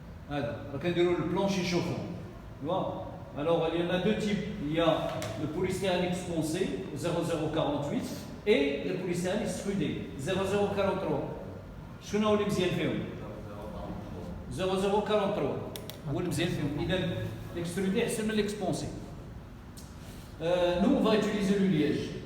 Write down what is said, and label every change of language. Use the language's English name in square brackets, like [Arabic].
[French] Le plancher chauffant. Alors il y en a deux types. Il y a le polystyrène expansé 0,048 et le polystyrène extrudé 0,043. Je connais les mzien [Arabic] فيهم 0,043 هو المزيان فيهم. إذا l'extrudé أحسن من l'expansé. [French] Nous on va utiliser le liège.